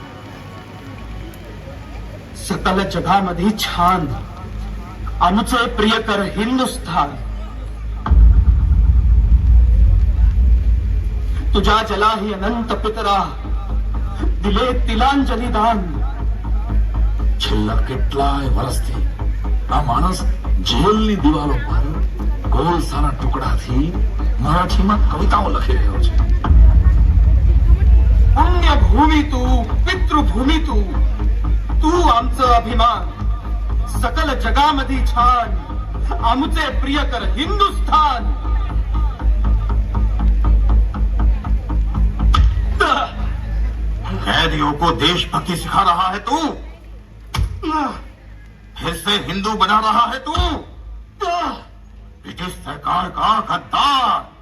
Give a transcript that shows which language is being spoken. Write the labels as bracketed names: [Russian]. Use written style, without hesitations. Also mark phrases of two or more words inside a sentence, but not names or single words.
[Marathi] सकल जगामध्ये छान आमचे प्रियकर हिंदुस्थान, तुझ्या जलाही अनंत पितरा दिले तिलांजली दान. [Gujarati] છેલ્લા કેટલાય વર્ષથી આ માણસ જેલની દિવાલો પર કોલસાના ટુકડાથી મરાઠીમાં કવિતાઓ લખી રહ્યો છે. [Marathi] पुण्यभूमी तू, पितृभूमी तू, तू आमचं अभिमान. सकल जगामध्ये छान आमचे प्रियकर हिंदुस्थान. [Hindi] कैदियों को देशभक्ति सिखा रहा है तू, फिर से हिंदू बना रहा है तू, ब्रिटिश सरकार का गद्दार.